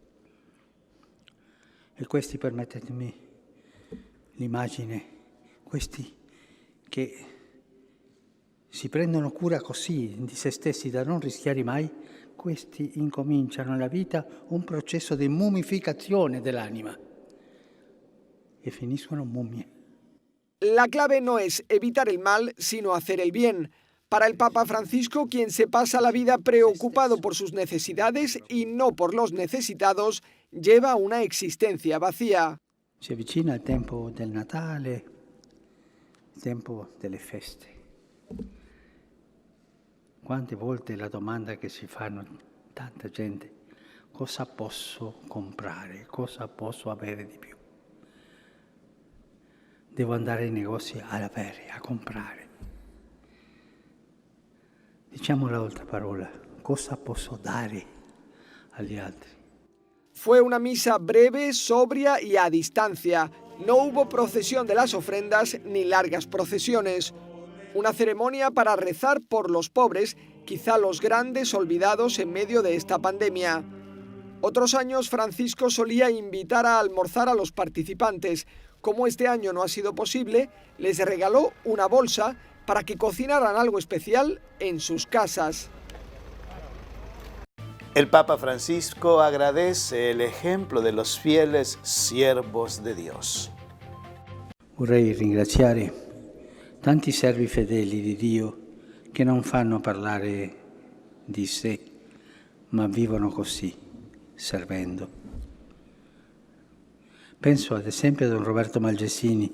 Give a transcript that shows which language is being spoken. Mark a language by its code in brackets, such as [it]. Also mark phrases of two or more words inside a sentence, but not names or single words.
[it] E questi, permettetemi l'immagine, questi che si prendono cura così di se stessi da non rischiare mai, questi incominciano nella vita un processo di mummificazione dell'anima e finiscono mummie. [es] La clave no es evitar el mal, sino hacer el bien. Para el Papa Francisco, quien se pasa la vida preocupado por sus necesidades y no por los necesitados, lleva una existencia vacía. [it] Si avvicina il tempo del Natale, il tempo delle feste. Quante volte la domanda che si fanno tanta gente, cosa posso comprare, cosa posso avere di più? Devo andare ai negozi ad avere, a comprare. Diciamo l'altra parola, cosa posso dare agli altri? [es] Fue una misa breve, sobria y a distancia. No hubo procesión de las ofrendas ni largas procesiones. Una ceremonia para rezar por los pobres, quizá los grandes olvidados en medio de esta pandemia. Otros años Francisco solía invitar a almorzar a los participantes. Como este año no ha sido posible, les regaló una bolsa para que cocinaran algo especial en sus casas. El Papa Francisco agradece el ejemplo de los fieles siervos de Dios. [it] Vorrei ringraziare tanti servi fedeli di Dio che non fanno parlare di sé, ma vivono così, servendo. Penso ad esempio a Don Roberto Malgessini.